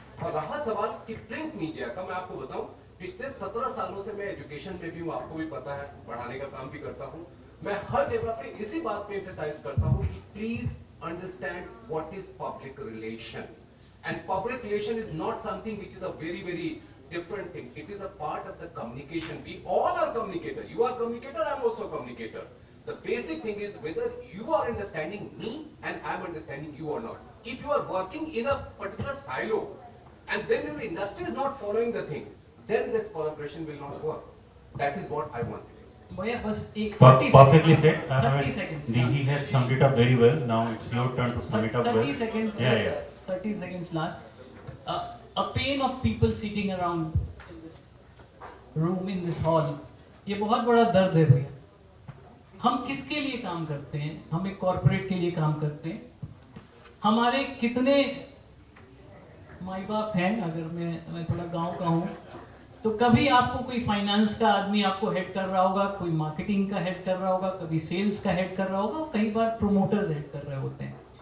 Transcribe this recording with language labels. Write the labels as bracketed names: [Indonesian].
[Hindi] और रहा सवाल कि प्रिंट मीडिया का, मैं आपको बताऊं, पिछले 17 सालों से मैं एजुकेशन में भी हूं, आपको भी पता है, पढ़ाने का काम भी करता हूं। मैं हर जगह पे इसी बात पे एम्फसाइज करता हूं कि [English] Please understand what is public relation, and public relation is not something which is a very very different thing. It is a part of the communication. We all are communicator. You are communicator, I am also a communicator. The basic thing is whether you are understanding me and I am understanding you or not. If you are working in a particular silo and then your industry is not following the thing, then this collaboration will not work. That is what I wanted to say. [Hindi] भैया बस एक [English] Perfectly said. 30 seconds. He has summed it up very well. Now it's your turn to sum it up well. 30 seconds. Yeah. 30 seconds last. A pain of people sitting around in this room, in this hall. [Hindi] ये बहुत बड़ा दर्द है भैया। हम किसके लिए काम करते हैं? हम एक कॉर्पोरेट के लिए काम करते हैं। हमारे कितने माई बाप हैं, अगर मैं थोड़ा गांव का हूँ, तो कभी आपको कोई फाइनेंस का आदमी आपको हेड कर रहा होगा, कोई मार्केटिंग का हेड कर रहा होगा, कभी सेल्स का हेड कर रहा होगा, कई बार प्रोमोटर्स हेड कर रहे होते हैं।